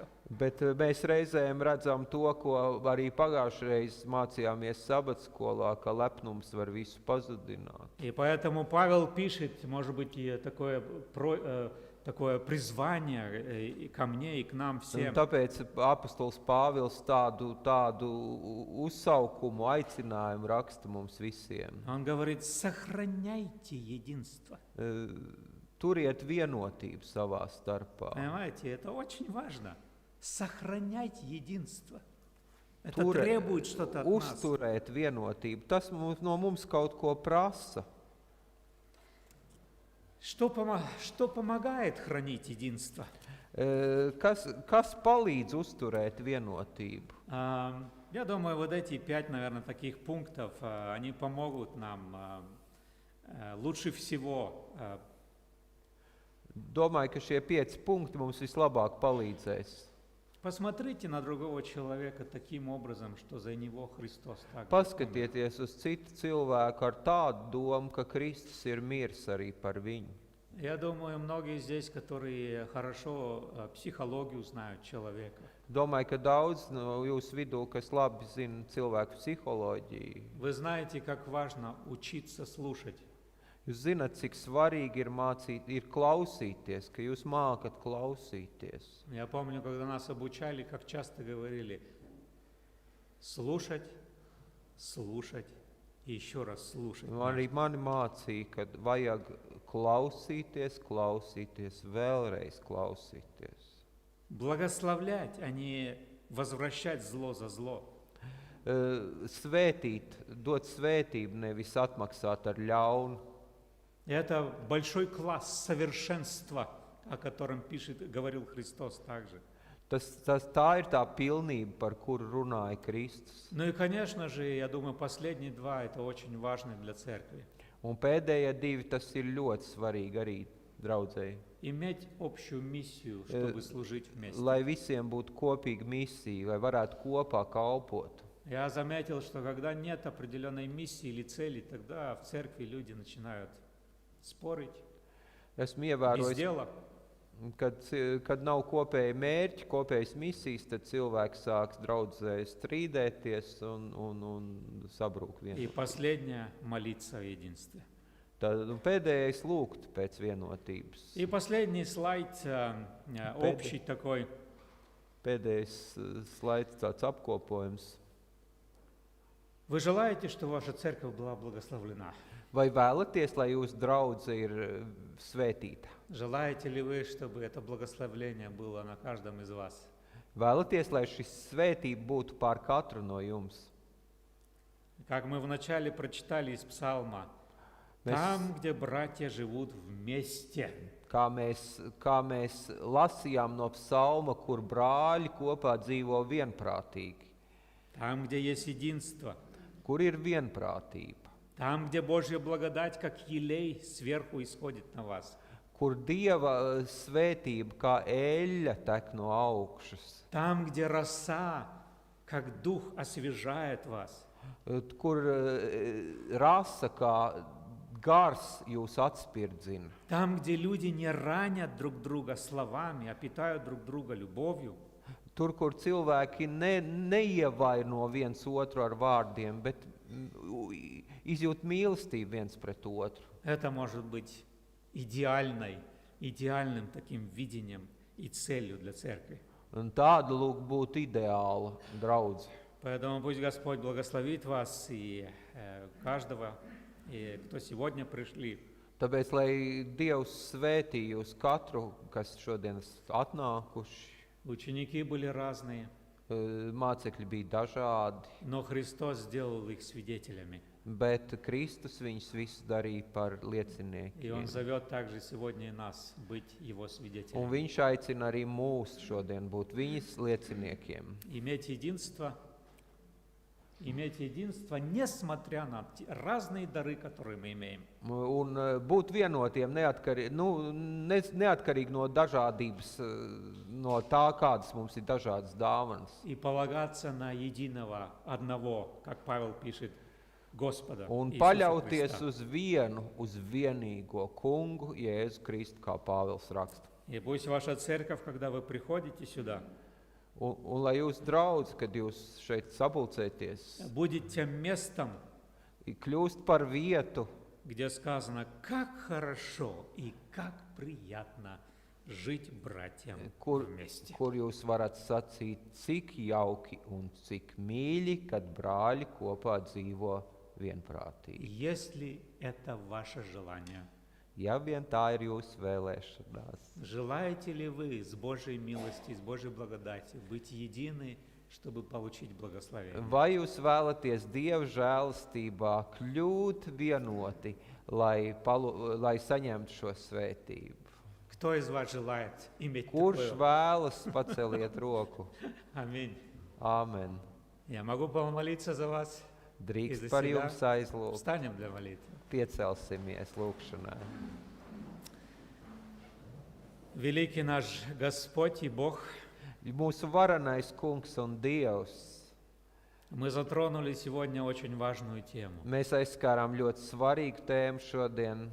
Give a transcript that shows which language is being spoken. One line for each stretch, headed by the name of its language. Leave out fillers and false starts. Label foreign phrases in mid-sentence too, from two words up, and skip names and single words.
Latvian: Bet mēs reizēm redzam to, ko arī pagājušreiz mācījāmies sabatskolā, ka lepnums var visu pazudināt.
Russian: И поэтому Павел пишет, может быть, и такое призвание и ко мне, и к нам
Latvian: Un
Russian: всем.
Latvian: tāpēc apostols Pāvils tādu uzsaukumu, aicinājumu raksta mums visiem.
Russian: Он говорит, сохраняйте единство.
Latvian: Turiet vienotību savā starpā.
Russian: Понимаете, это очень важно. Сохранять единство. Это требует что-то от нас.
Latvian: Uzturēt vienotību. Tas no mums kaut ko prasa.
Russian: Что помогает хранить единство?
Latvian: Kas palīdz uzturēt vienotību?
Russian: Я думаю, вот эти 5, наверное, таких пунктов, они помогут нам лучше всего.
Latvian: Domāju, ka šie 5 punkti mums vislabāk palīdzēs.
Russian: Посмотрите на другого человека таким образом, что за него Христос так.
Latvian: Paskatieties uz citu cilvēku ar tādu domu, ka Kristus ir miris arī par viņu.
Russian: Я думаю, многие здесь, которые хорошо психологию знают человека.
Latvian: Domāju, ka daudz no jūsu vidū, kas labi zina cilvēku psiholoģiju,
Russian: Вы знаете, как важно учиться слушать.
Latvian: jūs zināt, cik svarīgi ir klausīties, ka jūs mākat klausīties.
Russian: Я помню, когда нас обучали, как часто говорили, слушать, слушать и еще раз слушать.
Latvian: Arī mani mācīja, ka vajag klausīties, klausīties, vēlreiz klausīties.
Russian: Благословлять, а не возвращать зло за зло.
Latvian: Svētīt, dot svētību, nevis atmaksāt ar ļaunu.
Russian: Это большой класс совершенства, о котором говорил Христос также.
Latvian: Tā ir tā pilnība, par kuru runāja Kristus.
Russian: Ну и, конечно же, я думаю, последние 2 это очень важно для церкви.
Latvian: Un pēdējie 2, tas ir ļoti svarīgi arī draudzēji.
Russian: Иметь общую миссию, чтобы служить вместе.
Latvian: Lai visiem būtu kopīga misija, lai varētu kopā kalpot.
Russian: Я заметил, что когда нет определенной миссии или цели, тогда в церкви люди начинают спорить
Latvian: Esmu
Russian: без
Latvian: ievērojis,
Russian: дела.
Latvian: kad nav kopēja mērķi, kopējas misijas, tad cilvēks sāks draudzē strīdēties un sabrūk
Russian: И
Latvian: vienot.
Russian: последнее – молиться о единстве.
Latvian: Tad pēdējais lūgt pēc vienotības.
Russian: И последний слайд, общий такой.
Latvian: Pēdējais slaids, tāds apkopojums.
Russian: Вы желаете, чтобы ваша церковь была благословлена?
Latvian: Vai vēlaties, lai jūsu draudze ir svētīta?
Russian: Желаете ли вы, чтобы это благословение было на каждом из вас?
Latvian: Vēlaties, lai šis svētība būtu pār katru no jums?
Russian: Как мы вначале прочитали из Псалма, там, где братья живут вместе.
Latvian: Kā mēs lasījām no psalma, kur brāļi kopā dzīvo vienprātīgi.
Russian: Там, где есть единство.
Latvian: Kur ir vienprātība.
Russian: Там, где Божья благодать, как елей, сверху исходит на вас.
Latvian: kur Dieva svētība kā eļļa tek no augšas,
Russian: Там, где роса, как дух, освежает вас.
Latvian: kur rasa kā gars jūs atspirdzina.
Russian: Там, где люди не ранят друг друга словами, а питают друг друга любовью.
Latvian: Tur, kur cilvēki neievaino viens otru ar vārdiem, bet izjūt mīlestību viens pret otru.
Russian: Это может быть идеальным таким видением и целью для церкви.
Latvian: Un tāda lūk būtu ideāla draudze.
Russian: Поэтому пусть Господь благословит вас и каждого, и кто сегодня пришли.
Latvian: Tāpēc, lai Dievs svētī jūs katru, kas šodien atnākuši,
Russian: Ученики были разные,
Latvian: mācekļi bija dažādi,
Russian: но Христос сделал их свидетелями.
Latvian: bet Kristus viņus visus darīja par
Russian: И Он
Latvian: lieciniekiem.
Russian: зовет также сегодня и нас быть Его
Latvian: Un
Russian: свидетелями.
Latvian: viņš aicina arī mūs šodien būt viņas lieciniekiem.
Russian: Иметь единство, несмотря на разные дары, которые мы имеем.
Latvian: Un būt vienotiem neatkarīgi no dažādības, no tā, kādas mums ir dažādas dāvanas.
Russian: И полагаться на единого, одного, как Павел пишет, Господа
Latvian: Un
Russian: Иисуса
Latvian: paļauties
Russian: Христа.
Latvian: uz vienīgo kungu, Jēzu Kristu, kā Pāvils raksta.
Russian: И пусть ваша церковь, когда вы приходите сюда,
Latvian: Un lai jūs draudz, kad jūs šeit sapulcēties,
Russian: будет тем местом,
Latvian: kļūst par vietu,
Russian: где сказано, как хорошо и как приятно жить братьям
Latvian: kur
Russian: вместе.
Latvian: jūs varat sacīt, cik jauki un cik mīļi, kad brāļi kopā dzīvo vienprātīgi.
Russian: Если это ваше желание,
Latvian: Ja vien tā ir jūsu vēlēšanās.
Russian: желаете ли вы с Божьей милости, с Божьей благодати быть едины, чтобы получить благословение?
Latvian: Vai jūs vēlaties Dieva žēlastībā kļūt vienoti, lai saņemtu šo svētību?
Russian: Кто из вас желает иметь
Latvian: Kurš
Russian: такое?
Latvian: vēlas, paceliet roku.
Russian: Аминь.
Latvian: Āmen.
Russian: Я могу помолиться за вас.
Latvian: Drīkst Iz par
Russian: себя.
Latvian: jums aizlūgt.
Russian: Встанем для молитвы.
Latvian: Piecelsimies lūgšanai.
Russian: Великий наш Господь и Бог,
Latvian: Mūsu varenais kungs un Dievs,
Russian: мы затронули сегодня очень важную тему.
Latvian: mēs aizskārām ļoti svarīgu tēmu šodien.